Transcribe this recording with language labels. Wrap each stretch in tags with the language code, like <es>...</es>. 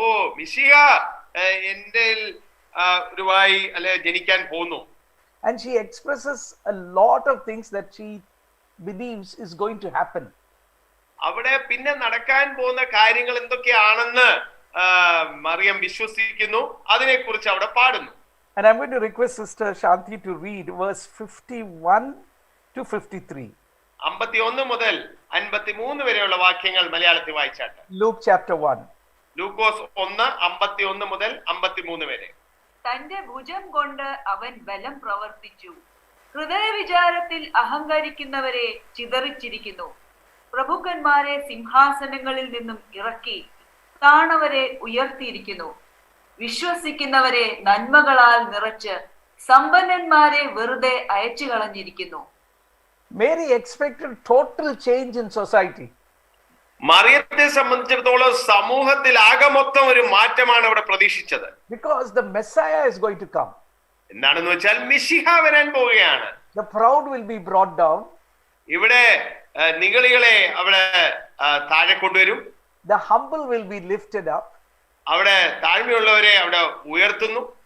<ml>ഓ, മിശിഹ എന്റെ ഉരുവായി അല്ലെ ജനിക്കാൻ പോകുന്നു.</ml> <en>And she expresses a lot of things that she believes is going to happen.</en> <ml>അവിടെ പിന്നെ നടക്കാൻ പോകുന്ന കാര്യങ്ങൾ എന്തൊക്കെയാണെന്ന് മറിയം വിശ്വസിക്കുന്നു, അതിനെക്കുറിച്ച് അവിടെ പാടുന്നു.</ml> <en>And I'm going to request Sister Shanti to read verse 51 to 53.</en> <ml>51 മുതൽ 53 വരെയുള്ള വാക്യങ്ങൾ മലയാളത്തിൽ വായിച്ചാട്ടെ.</ml> <en>Luke chapter 1.</en> <ml>ലൂക്കോസ് 1 51 മുതൽ 53 വരെ. തന്റെ ഭുജം കൊണ്ട് അവൻ ബലം പ്രവർത്തിച്ചു. ഹൃദയവിചാരത്തിൽ അഹങ്കരിക്കുന്നവരെ ചിതറിച്ചിരിക്കുന്നു. പ്രഭുക്കന്മാരെ സിംഹാസനങ്ങളിൽ നിന്നും ഇറക്കി താണവരെ ഉയർത്തിയിരിക്കുന്നു. വിശ്വസിക്കുന്നവരെ നന്മകളാൽ നിറച്ച് സമ്പന്നന്മാരെ വെറുതെ അയച്ചു കളഞ്ഞിരിക്കുന്നു.</ml> <en>Mary expected total change in society.</en> <ml>മറിയത്തെ സംബന്ധിച്ചിടത്തോളം സമൂഹത്തിൽ ആകെ മൊത്തം ഒരു മാറ്റമാണ് അവിടെ പ്രതീക്ഷിച്ചത്.</ml> <en>Because the Messiah is going to come.</en> <ml>എന്താണെന്ന് വെച്ചാൽ മിശിഹ വരാൻ പോവുകയാണ്.</ml> <en>The proud will be brought down.</en> <ml>ഇവിടെ നിഗളികളെ അവിടെ താഴെ കൊണ്ടുവരും.</ml> <en>The humble will be lifted up.</en> <ml>അവിടെ താഴ്മയുള്ളവരെ അവിടെ ഉയർത്തുന്നു.</ml>